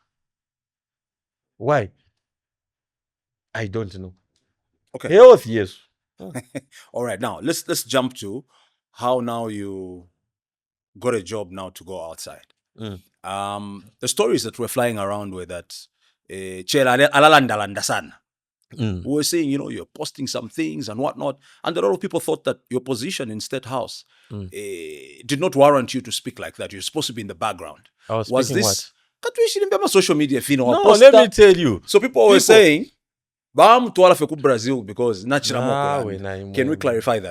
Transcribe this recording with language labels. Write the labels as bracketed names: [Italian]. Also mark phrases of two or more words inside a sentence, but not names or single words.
[English] Why? I don't know. Okay. Health, yes. All right. Now let's jump to how now you got a job now to go outside. The stories that were flying around were that Chellah [Bemba] alalanda sana. [English] We were saying, you know, you're posting some things and whatnot, and a lot of people thought that your position in State House did not warrant you to speak like that. You're supposed to be in the background. Was this what? Social media, no, let me tell you. So people were saying, Brazil because can we clarify that?